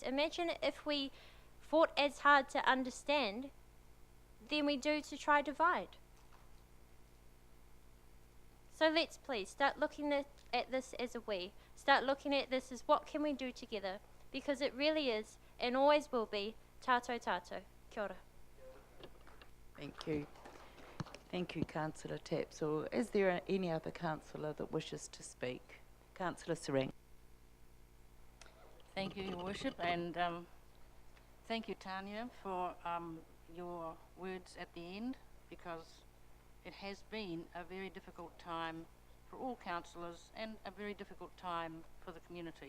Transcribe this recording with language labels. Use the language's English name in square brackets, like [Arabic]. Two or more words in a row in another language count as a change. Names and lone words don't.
[English] Imagine if we fought as hard to understand than we do to try divide. So let's please start looking at this as a we. Start looking at this as what can we do together, because it really is and always will be [Māori] tātou tātou. Kia ora. [English] Thank you. Thank you, Councillor Tapsell. Is there any other councillor that wishes to speak? Councillor Serang. Thank you, Your Worship, and thank you, Tanya, for your words at the end, because it has been a very difficult time for all councillors and a very difficult time for the community.